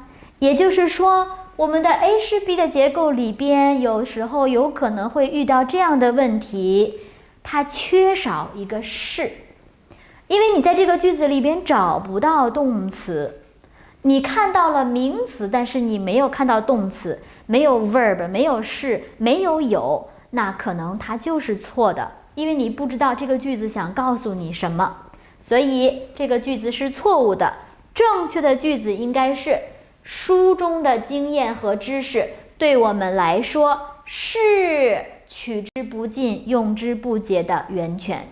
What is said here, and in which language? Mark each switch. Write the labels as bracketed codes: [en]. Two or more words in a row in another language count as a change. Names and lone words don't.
[zh] 也就是說，我們的 A 是 B 的結構裡邊，有時候有可能會遇到這樣的問題，它缺少一個是，因為你在這個句子裡邊找不到動詞，你看到了名詞，但是你沒有看到動詞，沒有 verb，没有是，没有有，那可能它就是錯的，因為你不知道這個句子想告訴你什麼。所以這個句子是錯誤的，正確的句子應該是書中的經驗和知識對我們來說是取之不盡、用之不竭的源泉。